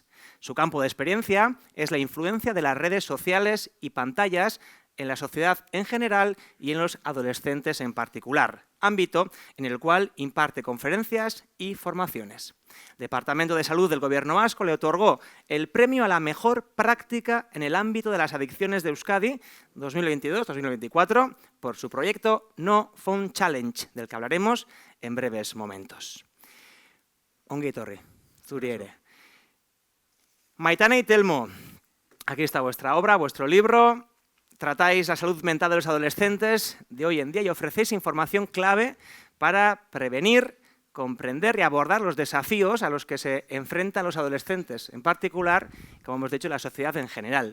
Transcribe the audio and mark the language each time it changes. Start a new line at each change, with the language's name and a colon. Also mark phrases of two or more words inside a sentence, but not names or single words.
Spanish: Su campo de experiencia es la influencia de las redes sociales y pantallas en la sociedad en general y en los adolescentes en particular, ámbito en el cual imparte conferencias y formaciones. El Departamento de Salud del Gobierno vasco le otorgó el premio a la mejor práctica en el ámbito de las adicciones de Euskadi 2022-2024 por su proyecto No Phone Challenge, del que hablaremos en breves momentos.
Basque: Ongi etorri, zuri ere.
Spanish: Maitane y Telmo, aquí está vuestra obra, vuestro libro. Tratáis la salud mental de los adolescentes de hoy en día y ofrecéis información clave para prevenir, comprender y abordar los desafíos a los que se enfrentan los adolescentes, en particular, como hemos dicho, la sociedad en general.